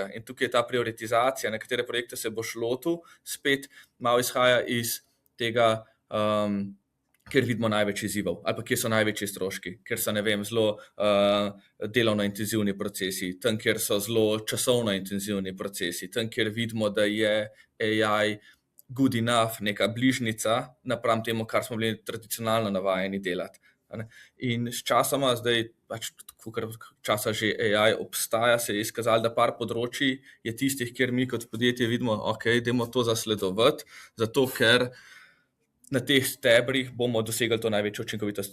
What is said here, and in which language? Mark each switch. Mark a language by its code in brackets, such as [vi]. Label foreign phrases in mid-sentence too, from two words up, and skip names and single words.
[sl] In tukaj je ta prioritizacija, na katere projekte se boš lotil, spet malo izhaja iz tega, kjer vidimo največ izzivov, ali pa kjer so največji stroški, ker so, ne vem, zelo delovno intenzivni procesi, tam, kjer so zelo časovno intenzivni procesi, tam, kjer vidimo, da je AI [en] good enough, [sl] neka bližnica napram temu, kar smo bili tradicionalno navajeni delati. In s časoma, zdaj pač kolikor časa že AI obstaja, se je izkazalo, da par področij je tistih, kjer mi kot podjetje vidimo, ok, dajmo to zasledovati, zato ker na teh stebrih bomo dosegli to največjo učinkovitost.